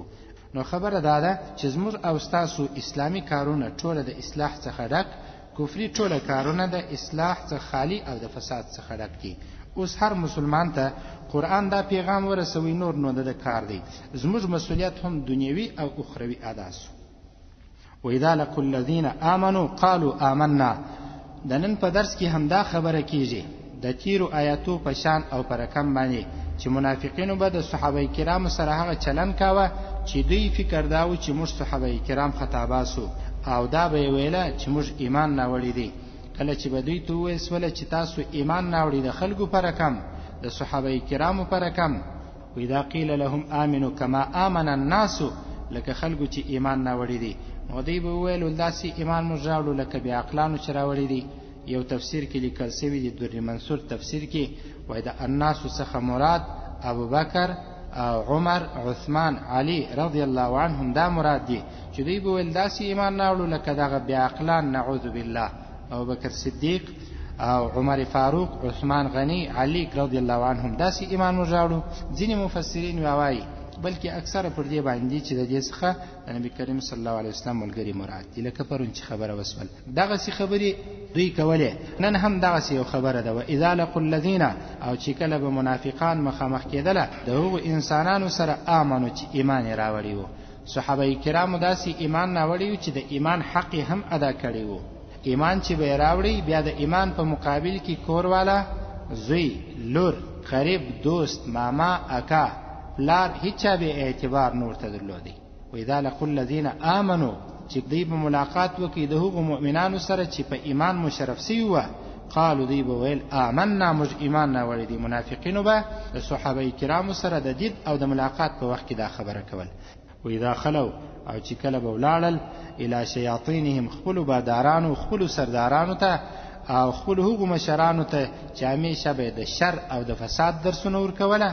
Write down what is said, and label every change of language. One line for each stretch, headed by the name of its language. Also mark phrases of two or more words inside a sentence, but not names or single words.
Pashto: نو خبره دا ده چې زموږ او تاسو اسلامي کارونه ټول د اصلاح څخه ډک، کفري ټول کارونه د اصلاح څخه خالی او د فساد څخه ډک دي. اوس هر مسلمان ته قرآن دا پیغام ورسوي، نور نو د کار دی. زموږ مسؤلیت هم دنیوي او اخروی ادا سو.
Arabic: وَإِذَا لَقُوا الَّذِينَ آمَنُوا قَالُوا آمَنَّا.
Pashto: د نن په درس کې هم دا خبره کیږي د تیرو آیاتو په شان او پر رقم باندې چې منافقینو به د صحابه کرام سره هغه چلن کاوه چې دوی فکر داو چې موږ صحابه کرام خطاباسو او دا به ویله چې موږ ایمان نه وړي دي. کله چې به دوی ته وسوله چې تاسو ایمان نه وړي د خلکو پر رقم د صحابه کرامو پر رقم،
Arabic: وإذا قيل لهم آمنوا كما آمن الناس،
Pashto: لکه خلکو چې ایمان نه وړي دي نو دوی به ویل داسې ایمان موږ راوړو لکه بیا عقلانو چې راوړي دي. یو تفسیر کې لیکل شوی دی، در منصور تفسیر کې وایي د الناس څخه مراد ابوبکر او عمر عثمان علی
Arabic: رضی الله عنهم
Pashto: دا مراد دي چې دوی به ویل داسې ایمان راوړو لکه دغه بیا عقلان
Arabic: نعوذ بالله
Pashto: ابوبکر صدیق او عمر فاروق عثمان غنی علی
Arabic: رضی الله عنهم
Pashto: داسې ایمان موږ راوړو. ځینې مفسرین وایي بلکې اکثر پر دې باندې چې د دې څخه د نبی کریم
Arabic: صلی الله علیه وسلم
Pashto: ملګری مراد دي، لکه پرون چې خبره وسول دغه سی خبرې دوی کولې. نن هم دغه سی خبره ده.
Arabic: وإذا لقوا الذين،
Pashto: او چې کله به منافقان مخامخ کېدله د هغو انسانانو سره آمنو چې ایمان یې راوړی وو. صحابه کرامو داسې ایمان راوړی وو چې د ایمان حق هم ادا کړی وو. ایمان چې به راوړی بیا د ایمان په مقابل کې کوروالا، زوی، لور، قریب، دوست، ماما، اکا، لار هیچا به اعتبار نور ته درلودي.
Arabic: وإذا لقوا الذين آمنوا،
Pashto: چې دوی په ملاقات وکړي د هغو مؤمنانو سره چې په ایمان مشرف سوي وه، قالو دوی به ویل آمنا، موږ ایمان راوړی دي. منافقینو به د صحابه کرامو سره د دید او د ملاقات په وخت کې دا خبره کول.
Arabic: وإذا خلوا،
Pashto: او چې کله به ولاړل
Arabic: الی شیاطینهم،
Pashto: خپلو بادارانو خپلو سردارانو ته او خپلو هغو مشرانو ته چې همیشه به د شر او د فساد درسونه ورکوله.